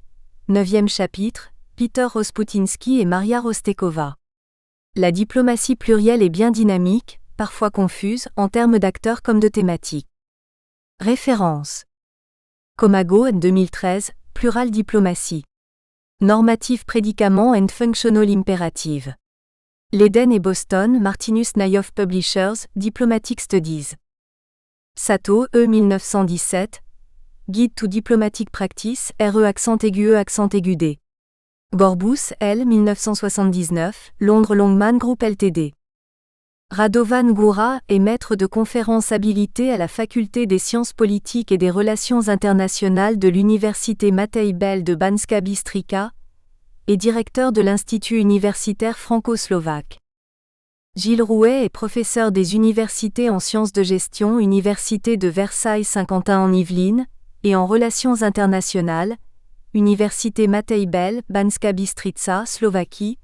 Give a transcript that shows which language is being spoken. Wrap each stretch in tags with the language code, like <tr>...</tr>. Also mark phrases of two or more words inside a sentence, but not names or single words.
<fr>9e chapitre, Peter Rosputinsky et Maria Rostekova. La diplomatie plurielle est bien dynamique, parfois confuse, en termes d'acteurs comme de thématiques. Référence. Comago, 2013, Plural Diplomatie. Normative Prédicament and Functional Imperative. Leiden et Boston, Martinus Nayhoff Publishers, Diplomatic Studies. Sato, 1917. Guide to Diplomatic Practice, RE_E_D. Gorbous, L. 1979, Londres Longman Group Ltd. Radovan Goura est maître de conférences habilité à la Faculté des sciences politiques et des relations internationales de l'Université Matei Bell de Banska Bystrica et directeur de l'Institut universitaire franco-slovaque. Gilles Rouet est professeur des universités en sciences de gestion, Université de Versailles-Saint-Quentin en Yvelines, et en relations internationales, Université Matei Bell, Banska Bystrica, Slovaquie.</fr>